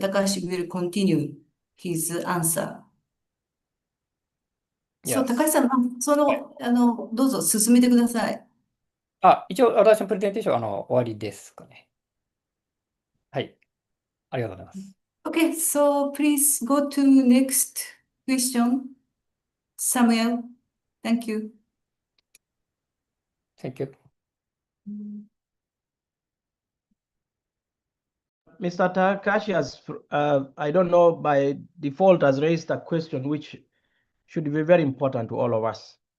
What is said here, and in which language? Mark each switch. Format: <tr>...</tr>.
<en>Takahashi will continue his answer.</en> <ja>So, 高橋さん、どうぞ進めてください。一応、私のプレゼンテーションは終わりですかね。はい。ありがとうございます。</ja> <en>Okay, so please go to next question. Samuel, thank you. Thank you. Mr. Takashi has, I don't know, by default has raised a question which should be very important to all of us.</en>